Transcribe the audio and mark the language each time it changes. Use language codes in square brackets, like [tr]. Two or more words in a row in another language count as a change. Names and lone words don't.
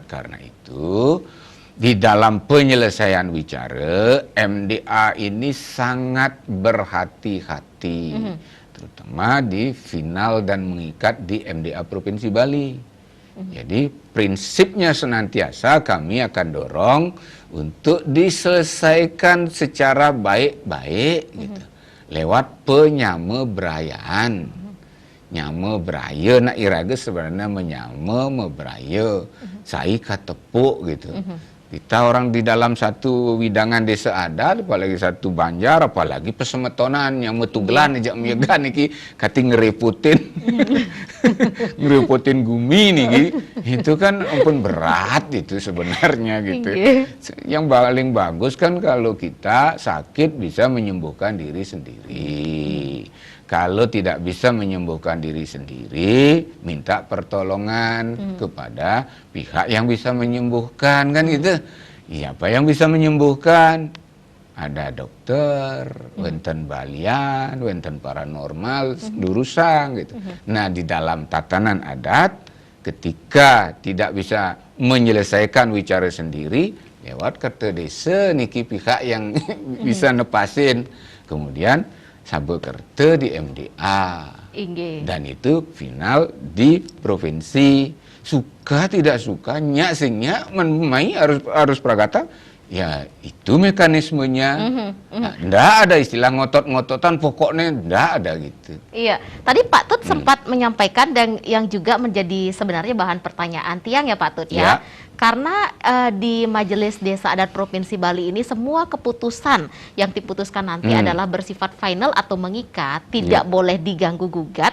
[id] Karena itu di dalam penyelesaian wicara, MDA ini sangat berhati-hati, terutama di final dan mengikat di MDA Provinsi Bali. Jadi prinsipnya senantiasa kami akan dorong untuk diselesaikan secara baik-baik gitu. [ban] lewat penyama berayaan. Nyama beraya nak iraga sebenarnya menyama meberaya. [id] Saya kata tepuk gitu. Kita orang di dalam satu widangan desa adat, apalagi satu banjar, apalagi pesemetonan yang [ban] metugelan ajak meyegan iki kati ngerepotin. Ngerepotin gumi niki. [id] Itu kan ampun berat itu sebenarnya gitu. Yang paling bagus kan kalau kita sakit bisa menyembuhkan diri sendiri. Kalau tidak bisa menyembuhkan diri sendiri, minta pertolongan kepada pihak yang bisa menyembuhkan, kan gitu. Siapa yang bisa menyembuhkan? Ada dokter, [ban] wenten balian, wenten paranormal, durusang gitu. [id] Nah, di dalam tatanan adat, ketika tidak bisa menyelesaikan wicara sendiri, lewat kerta desa niki pihak yang bisa nepasin. Kemudian Sabekerta di MDA. Dan itu final di provinsi. Suka tidak suka, [ban] nyak sing nyak menmai harus prakata. [id] Ya itu mekanismenya. Nggak ada istilah ngotot-ngototan, pokoknya nggak ada gitu. Iya, tadi Pak Tut sempat menyampaikan dan yang juga menjadi sebenarnya bahan pertanyaan Tiang ya Pak Tut ya. Karena di Majelis Desa Adat Provinsi Bali ini semua keputusan yang diputuskan nanti adalah bersifat final atau mengikat, tidak boleh diganggu gugat.